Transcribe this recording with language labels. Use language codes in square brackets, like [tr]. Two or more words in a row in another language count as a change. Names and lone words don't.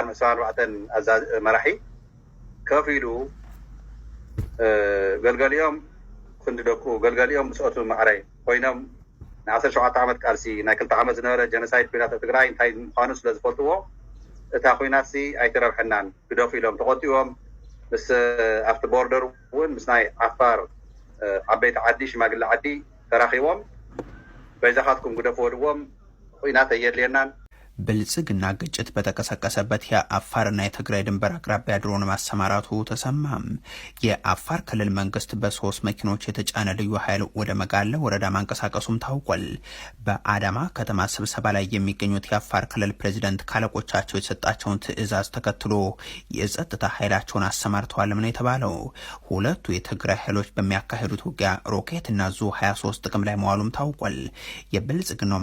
[ti] 74 መራሒ ከፍ ኢሉ ገልገሊኦም ክንድደቁ ገልገሊኦም ምስኦቱ ማዕራይ ኮይኖም ንዓሰርተ ሸውዓተ ዓመት ቃልሲ ናይ 2 ዓመት ዝነበረ ጀኖሳይድ ኩናት ትግራይ እንታይ ምዃኑ ስለ ዝፈልጥዎ እታ ኩናት ኣይትረብሐናን ክደፉ ኢሎም ተቆጢቦም ምስ ኣብቲ ቦርደር እውን ምስ ናይ ዓፋር ዓበይቲ ዓዲ ሽማግለ ዓዲ ተራኺቦም በይዛኻትኩም ግደፉ ወድዎም ኩናት ኣየድልየናን [am] ብልጽግና ግጭት በተቀሰቀሰበት የአፋርና የትግራይ ድንበር አቅራቢያ ድሮን ማሰማራቱ ተሰማም። የአፋር ክልል መንግስት በ3 መኪኖች የተጫነ ልዩ ኃይል ወደ መጋለ ወረዳ ማንቀሳቀሱም ታውቋል። በአዳማ ከተማ ስብሰባ ላይ የሚገኙት የአፋር ክልል ፕሬዝዳንት ካለቆቻቸው የሰጣቸውን ትዕዛዝ ተከትሎ የጸጥታ ኃይላቸውን አሰማርተዋል ነው የተባለው። ሁለቱ የትግራይ ኃይሎች በሚያካሂዱት ውጊያ ሮኬትና ዙ 23 ጥቅም ላይ መዋሉም ታውቋል። የብልጽግናው